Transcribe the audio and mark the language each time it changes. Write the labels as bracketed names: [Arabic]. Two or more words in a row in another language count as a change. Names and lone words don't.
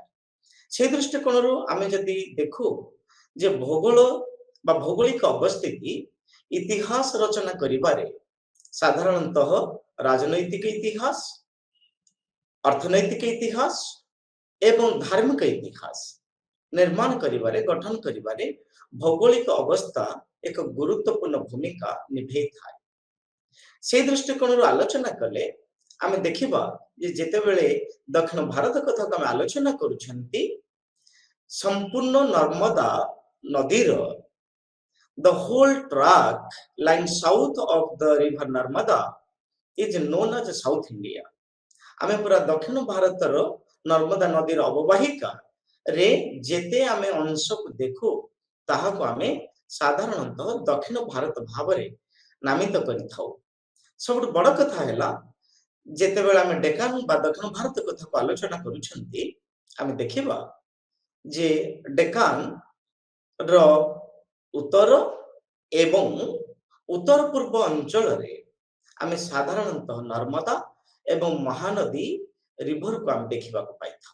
[Odia] ସେହି ଦୃଷ୍ଟିକୋଣରୁ ଆମେ ଯଦି ଦେଖୁ ଯେ ଭୂଗୋଳ ବା ଭୌଗୋଳିକ ଅବସ୍ଥିତି ଇତିହାସ ରଚନା କରିବାରେ ସାଧାରଣତଃ ରାଜନୈତିକ ଇତିହାସ, ଅର୍ଥନୈତିକ ଇତିହାସ ଏବଂ ଧାର୍ମିକ ଇତିହାସ ନିର୍ମାଣ କରିବାରେ, ଗଠନ କରିବାରେ ଭୌଗୋଳିକ ଅବସ୍ଥା ଏକ ଗୁରୁତ୍ୱପୂର୍ଣ୍ଣ ଭୂମିକା ନିଭେଇଥାଏ। ସେହି ଦୃଷ୍ଟିକୋଣରୁ ଆଲୋଚନା କଲେ ଆମେ ଦେଖିବା ଯେ ଯେତେବେଳେ ଦକ୍ଷିଣ ଭାରତ କଥାକୁ ଆମେ ଆଲୋଚନା କରୁଛନ୍ତି, ସମ୍ପୂର୍ଣ୍ଣ ନର୍ମଦା ନଦୀର [English] the whole track lying south of the river Narmada is known as South India. [Odia] ଆମେ ପୁରା ଦକ୍ଷିଣ ଭାରତର ନର୍ମଦା ନଦୀର ଅବବାହିକା ରେ ଯେତେ ଆମେ ଅଂଶକୁ ଦେଖୁ, ତାହାକୁ ଆମେ ସାଧାରଣତଃ ଦକ୍ଷିଣ ଭାରତ ଭାବରେ ନାମିତ କରିଥାଉ। ସବୁଠୁ ବଡ଼ କଥା ହେଲା, ଯେତେବେଳେ ଆମେ ଡେକାନ ବା ଦକ୍ଷିଣ ଭାରତ କଥାକୁ ଆଲୋଚନା କରୁଛନ୍ତି, ଆମେ ଦେଖିବା ଯେ ଡେକାନ ର ଉତ୍ତର ଏବଂ ଉତ୍ତର ପୂର୍ବ ଅଞ୍ଚଳରେ ଆମେ ସାଧାରଣତଃ ନର୍ମଦା ଏବଂ ମହାନଦୀ ରିଭରକୁ ଆମେ ଦେଖିବାକୁ ପାଇଥାଉ।